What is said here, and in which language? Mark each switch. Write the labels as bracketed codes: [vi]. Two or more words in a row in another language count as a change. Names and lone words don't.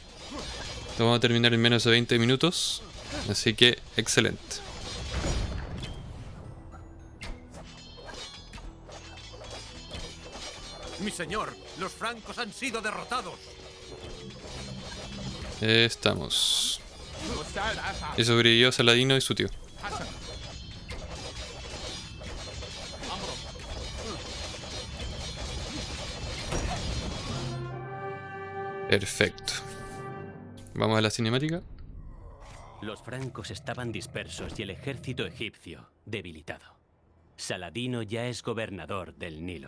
[es] Lo vamos a terminar en menos de 20 minutos, así que excelente. Mi señor, los francos han sido derrotados. Estamos. [ar] مستعد. أفعل. [es] Y sobrevivió Saladino y su tío. [ar] حسن. أمرك. [es] Perfecto. Vamos a la cinemática. Los francos estaban dispersos y el ejército egipcio debilitado. Saladino ya es gobernador del Nilo.